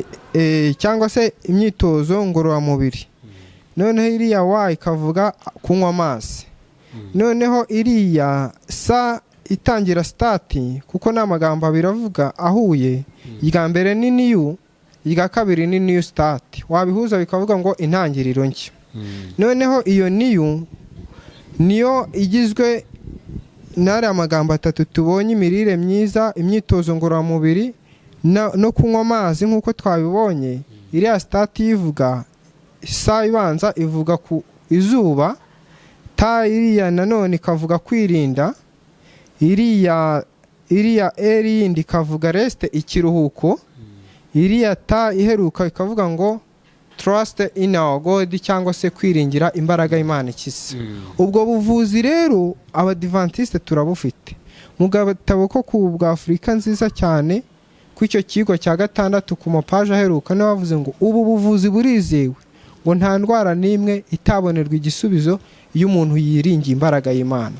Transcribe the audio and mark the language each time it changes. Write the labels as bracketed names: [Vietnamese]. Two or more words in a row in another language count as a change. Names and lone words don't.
[Kinyarwanda] cyangwa se imyitozo ngororamubiri. noneho iriya Y ikavuga kunywa amazi. noneho iriya sa itangira start kuko n'amagambo abiravuga ahuye, irya mbere ni new, irya kabiri ni [English] new start, [Kinyarwanda] wabihuza bikavuga ngo intangiriro nshya. noneho iyo new niyo igizwe n'ari amagambo 3 tubonye: imirire myiza, imyitozo ngororamubiri no kunywa amazi nk'uko twabibonye. iriya start ivuga sa ibanza ivuga ku izuba, ta iriya nanone ikavuga kwirinda, iriya eri yindi ikavuga rest ikiruhuko, iriya ta iheruka ikavuga ngo [English] trust in our God [Kinyarwanda] cyangwa se kwiringira imbaraga Imana ikiza. ubwo buvuzi rero abadiventiste turabufite mu gatabo ko ku bwa Afurika nziza cyane ku icyo kigo cya 6 ku mapaje aheruka no bavuze ngo ubu buvuzi burizewe, ngo nta ndwara n'imwe itabonerwa igisubizo iyo umuntu yiringiye imbaraga y'Imana.